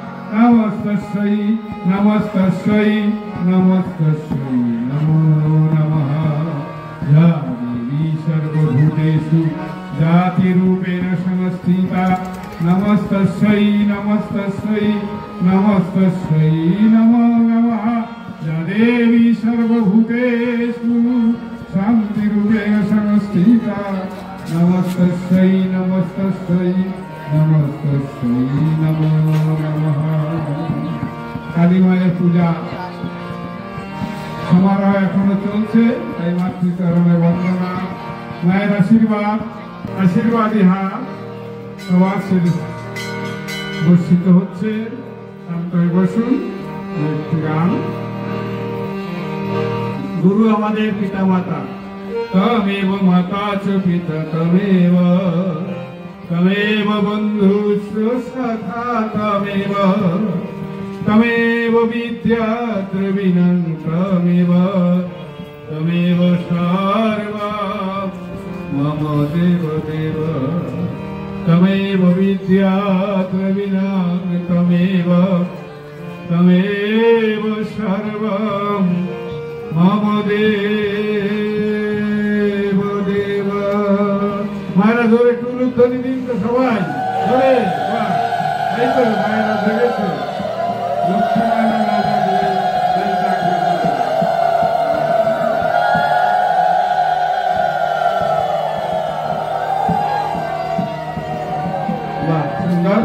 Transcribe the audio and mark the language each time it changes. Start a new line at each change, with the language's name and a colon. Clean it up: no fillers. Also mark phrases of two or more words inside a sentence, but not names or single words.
Sanskrit: নমস্তস্যৈ নমস্তস্যৈ নমস্তস্যৈ নমো নমঃ। যা দেবী সর্বভূতেষু জাতিরূপেণ সংস্থিতা নমস্তস্যৈ নমস্তস্যৈ নমস্তস্যৈ নমো নমঃ। যা দেবী সর্বভূতেষু শান্তিরূপেণ সংস্থিতা নমস্তস্যৈ নমস্তস্যৈ নমস্তস্যৈ নমো নমঃ।
Bangla: কালী মায়ের পূজা সমারোহ এখনো চলছে, তাই মাতৃচরণে বন্দনা, মায়ের আশীর্বাদী হাত সবার শেষে বর্ষিত হচ্ছে। শান্ত হয়ে বসুন। একটি গান। গুরু আমাদের পিতা মাতা,
Sanskrit: তমেব মাতা চ পিতা তমেব, তমেব বন্ধু সখা তমেব, তমেব বিদ্যা দ্রবিণং তমেব, তমেব সর্বং মম দেব দেব, তমেব বিদ্যা দ্রবিণং তমেব, তমেব সর্বং মম দেব দেব।
Bangla: মায়েরা ধরে একটু উলুধ্বনি দিন তো সবাই ধরে। বাহ, এই তো মায়েরা ধরেছে। লক্ষ্মী মায়েরা রাজা ধরে এই ডাকবে। বাহ, সুন্দর।